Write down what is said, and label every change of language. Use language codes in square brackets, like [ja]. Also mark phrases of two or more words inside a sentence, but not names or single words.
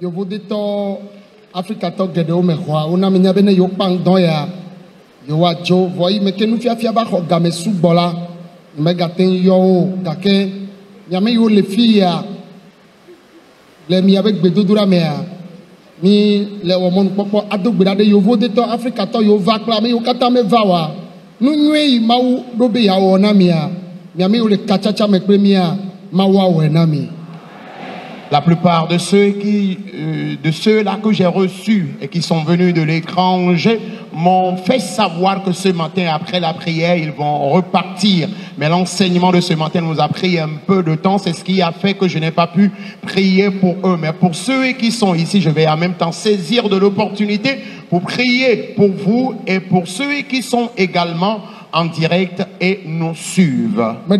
[ee] vodetɔ Afrikatɔ geɖewo me xɔa wona mi nya be ne yewo kpa ŋdɔ ya yewoadzo vɔ yi me ke nufiafia va xɔ game sugbɔ la megate ŋu yɔ wo gake nyame yiwo le fi ya le miabe gbedodoɖa mea mi le wɔmɔnukpɔkpɔ ado gbe ɖa ɖe yovodetɔ Afrikatɔ yiwo va kple ame yiwo katã meva oa nu nyuie yi Mawu ɖo be yeawɔ na mia miame yiwo le katsatsa me kple mia Mawu awɔe na mi. [fr] La plupart de ceux-là que j'ai reçus et qui sont venus de l'étranger m'ont fait savoir que ce matin, après la prière, ils vont repartir. Mais l'enseignement de ce matin nous a pris un peu de temps. C'est ce qui a fait que je n'ai pas pu prier pour eux. Mais pour ceux qui sont ici, je vais en même temps saisir de l'opportunité pour prier pour vous et pour ceux qui sont également en direct et nous suivent.